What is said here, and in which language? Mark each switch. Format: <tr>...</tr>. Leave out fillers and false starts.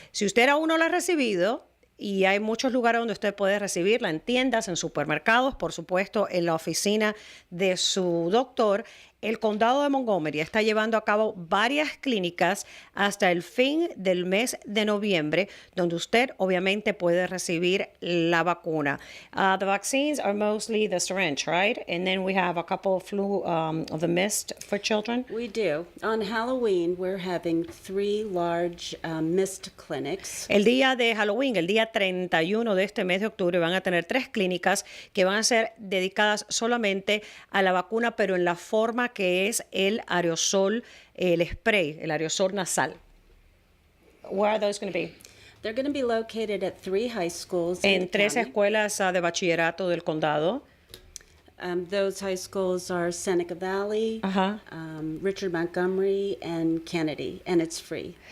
<es>Si usted aún no la ha recibido, y hay muchos lugares donde usted puede recibirla, en tiendas, en supermercados, por supuesto, en la oficina de su doctor. El condado de Montgomery está llevando a cabo varias clínicas hasta el fin del mes de noviembre, donde usted obviamente puede recibir la vacuna.</es> <en>The vaccines are mostly the syringe, right? And then we have a couple of flu of the mist for children. We do. On Halloween, we're having 3 large mist clinics.</en> <es>El día de Halloween, el día 31 de este mes de octubre, van a tener 3 clínicas que van a ser dedicadas solamente a la vacuna, pero en la forma que es el aerosol, el spray, el aerosol nasal.</es> <en>Where are those going to be? They're going to be located at 3 high schools in</en> <es>En</es> <en>the 3 county.</en> <es>escuelas de bachillerato del condado.</es> <en>Those high schools are Seneca Valley,</en> <es>Ajá.</es> <en>Richard Montgomery, and Kennedy, and it's free.</en>